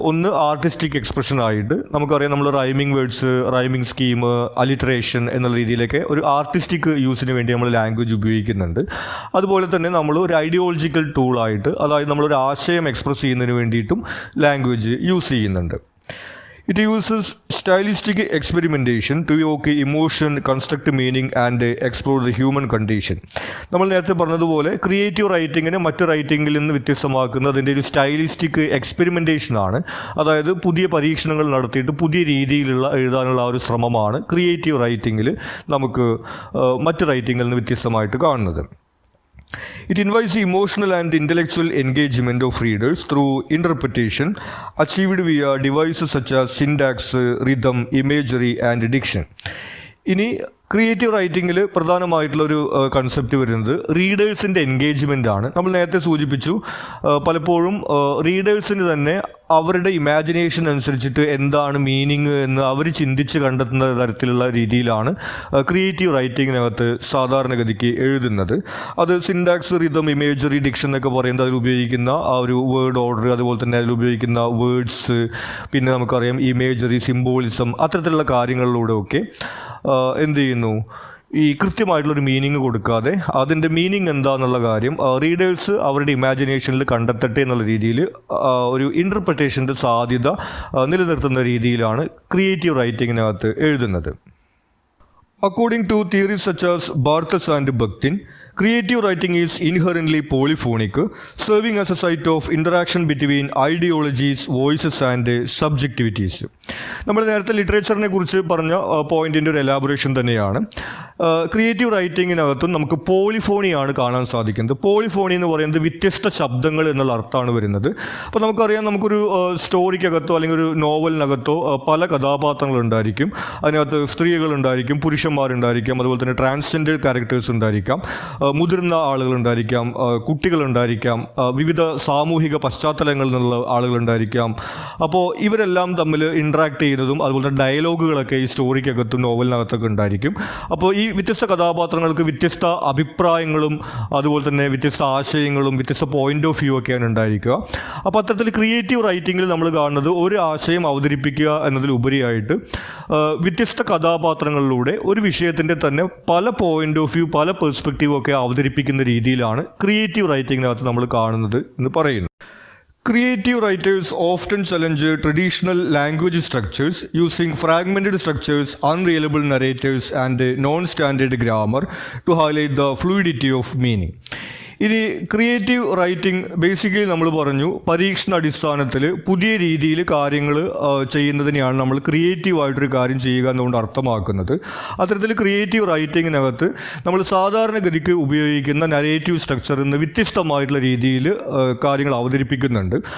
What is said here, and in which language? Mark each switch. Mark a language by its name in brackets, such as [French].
[Malayalam] ഒന്ന് artistic expression ആയിട്ട്, നമുക്കറിയാം നമ്മൾ rhyming words, rhyming scheme, alliteration എന്നുള്ള രീതിയിലൊക്കെ ഒരു ആർട്ടിസ്റ്റിക് യൂസിന് വേണ്ടി നമ്മൾ ലാംഗ്വേജ് ഉപയോഗിക്കുന്നുണ്ട്. അതുപോലെ തന്നെ നമ്മൾ ഒരു ഐഡിയോളജിക്കൽ ടൂളായിട്ട്, അതായത് നമ്മളൊരു ആശയം എക്സ്പ്രസ് ചെയ്യുന്നതിന് വേണ്ടിയിട്ടും ലാംഗ്വേജ് യൂസ് ചെയ്യുന്നുണ്ട്. [English] It uses stylistic experimentation to evoke emotion, construct meaning and explore the human condition. [Malayalam] നമ്മൾ നേരത്തെ പറഞ്ഞതുപോലെ ക്രിയേറ്റീവ് റൈറ്റിങ്ങിനെ മറ്റു റൈറ്റിങ്ങിൽ നിന്ന് വ്യത്യസ്തമാക്കുന്നത് അതിൻ്റെ ഒരു സ്റ്റൈലിസ്റ്റിക് എക്സ്പെരിമെൻറ്റേഷൻ ആണ്. അതായത് പുതിയ പരീക്ഷണങ്ങൾ നടത്തിയിട്ട് പുതിയ രീതിയിലുള്ള എഴുതാനുള്ള ആ ഒരു ശ്രമമാണ് ക്രിയേറ്റീവ് റൈറ്റിങ്ങിൽ നമുക്ക് മറ്റു റൈറ്റിങ്ങിൽ നിന്ന് വ്യത്യസ്തമായിട്ട് കാണുന്നത്. [English] It invites the emotional and intellectual engagement of readers through interpretation achieved via devices such as syntax, rhythm, imagery and diction. [Malayalam] ഇനി ക്രിയേറ്റീവ് റൈറ്റിങ്ങിൽ പ്രധാനമായിട്ടുള്ളൊരു കൺസെപ്റ്റ് വരുന്നത് റീഡേഴ്സിൻ്റെ എൻഗേജ്മെൻ്റ് ആണ്. നമ്മൾ നേരത്തെ സൂചിപ്പിച്ചു, പലപ്പോഴും റീഡേഴ്സിന് തന്നെ അവരുടെ ഇമാജിനേഷൻ അനുസരിച്ചിട്ട് എന്താണ് മീനിങ് എന്ന് അവർ ചിന്തിച്ച് കണ്ടെത്തുന്ന തരത്തിലുള്ള രീതിയിലാണ് ക്രിയേറ്റീവ് റൈറ്റിങ്ങിനകത്ത് സാധാരണഗതിക്ക് എഴുതുന്നത്. അത് സിൻടാക്സ്, റിതം, ഇമേജറി, ഡിക്ഷൻ എന്നൊക്കെ പറയുന്നത് അതിൽ ഉപയോഗിക്കുന്ന ആ ഒരു വേർഡ് ഓർഡർ, അതുപോലെ തന്നെ അതിൽ ഉപയോഗിക്കുന്ന വേർഡ്സ്, പിന്നെ നമുക്കറിയാം ഇമേജറി, സിംബോളിസം, അത്തരത്തിലുള്ള കാര്യങ്ങളിലൂടെയൊക്കെ എന്ത് ചെയ്യുന്നു, ഈ കൃത്യമായിട്ടുള്ളൊരു മീനിങ് കൊടുക്കാതെ അതിൻ്റെ മീനിങ് എന്താണെന്നുള്ള കാര്യം റീഡേഴ്സ് അവരുടെ ഇമാജിനേഷനിൽ കണ്ടെത്തട്ടെ എന്നുള്ള രീതിയിൽ ഒരു ഇൻ്റർപ്രിറ്റേഷൻ്റെ സാധ്യത നിലനിർത്തുന്ന രീതിയിലാണ് ക്രിയേറ്റീവ് റൈറ്റിങ്ങിനകത്ത് എഴുതുന്നത്. [English] According to theories such as Barthes and Bakhtin, creative writing is inherently polyphonic, serving as a site of interaction between ideologies, voices and subjectivities. [Malayalam] നമ്മൾ നേരത്തെ ലിറ്ററേച്ചറിനെ കുറിച്ച് പറഞ്ഞ പോയിന്റിൻ്റെ ഒരു എലാബറേഷൻ തന്നെയാണ്. ക്രിയേറ്റീവ് റൈറ്റിങ്ങിനകത്തും നമുക്ക് പോളിഫോണിയാണ് കാണാൻ സാധിക്കുന്നത്. പോളിഫോണി എന്ന് പറയുന്നത് വ്യത്യസ്ത ശബ്ദങ്ങൾ എന്നുള്ള അർത്ഥമാണ് വരുന്നത്. അപ്പോൾ നമുക്കറിയാം, നമുക്കൊരു സ്റ്റോറിക്കകത്തോ അല്ലെങ്കിൽ ഒരു നോവലിനകത്തോ പല കഥാപാത്രങ്ങളുണ്ടായിരിക്കും. അതിനകത്ത് സ്ത്രീകളുണ്ടായിരിക്കും, പുരുഷന്മാരുണ്ടായിരിക്കാം, അതുപോലെ തന്നെ ട്രാൻസ്ജെൻഡർ ക്യാരക്ടേഴ്സ് ഉണ്ടായിരിക്കാം, മുതിർന്ന ആളുകളുണ്ടായിരിക്കാം, കുട്ടികളുണ്ടായിരിക്കാം, വിവിധ സാമൂഹിക പശ്ചാത്തലങ്ങളിൽ നിന്നുള്ള ആളുകളുണ്ടായിരിക്കാം. അപ്പോൾ ഇവരെല്ലാം തമ്മിൽ ഇൻട്രാക്ട് ചെയ്യുന്നതും അതുപോലെ തന്നെ ഡയലോഗുകളൊക്കെ ഈ സ്റ്റോറിക്കകത്തും നോവലിനകത്തൊക്കെ ഉണ്ടായിരിക്കും. അപ്പോൾ ഈ വ്യത്യസ്ത കഥാപാത്രങ്ങൾക്ക് വ്യത്യസ്ത അഭിപ്രായങ്ങളും അതുപോലെ തന്നെ വ്യത്യസ്ത ആശയങ്ങളും വ്യത്യസ്ത പോയിന്റ് ഓഫ് വ്യൂ ഒക്കെയാണ് ഉണ്ടായിരിക്കുക. അപ്പോൾ അത്തരത്തിൽ ക്രിയേറ്റീവ് റൈറ്റിങ്ങിൽ നമ്മൾ കാണുന്നത് ഒരു ആശയം അവതരിപ്പിക്കുക എന്നതിലുപരിയായിട്ട് വ്യത്യസ്ത കഥാപാത്രങ്ങളിലൂടെ ഒരു വിഷയത്തിൻ്റെ തന്നെ പല പോയിന്റ് ഓഫ് വ്യൂ, പല പെർസ്പെക്റ്റീവ് ഒക്കെ അവതരിപ്പിക്കുന്ന രീതിയിലാണ് ക്രിയേറ്റീവ് റൈറ്റിങ്ങിനകത്ത് നമ്മൾ കാണുന്നത് എന്ന് പറയുന്നു. [English] Creative writers often challenge traditional language structures using fragmented structures, unreliable narrators, and non-standard grammar to highlight the fluidity of meaning. [Malayalam] ഇനി ക്രിയേറ്റീവ് റൈറ്റിംഗ് ബേസിക്കലി നമ്മൾ പറഞ്ഞു പരീക്ഷണ അടിസ്ഥാനത്തിൽ പുതിയ രീതിയിൽ കാര്യങ്ങൾ ചെയ്യുന്നതിനെയാണ് നമ്മൾ ക്രിയേറ്റീവായിട്ടൊരു കാര്യം ചെയ്യുക എന്നുകൊണ്ട് അർത്ഥമാക്കുന്നത്. അത്തരത്തിൽ ക്രിയേറ്റീവ് റൈറ്റിങ്ങിനകത്ത് നമ്മൾ സാധാരണഗതിക്ക് ഉപയോഗിക്കുന്ന നരേറ്റീവ് സ്ട്രക്ചറിൽ നിന്ന് വ്യത്യസ്തമായിട്ടുള്ള രീതിയിൽ കാര്യങ്ങൾ അവതരിപ്പിക്കുന്നുണ്ട്.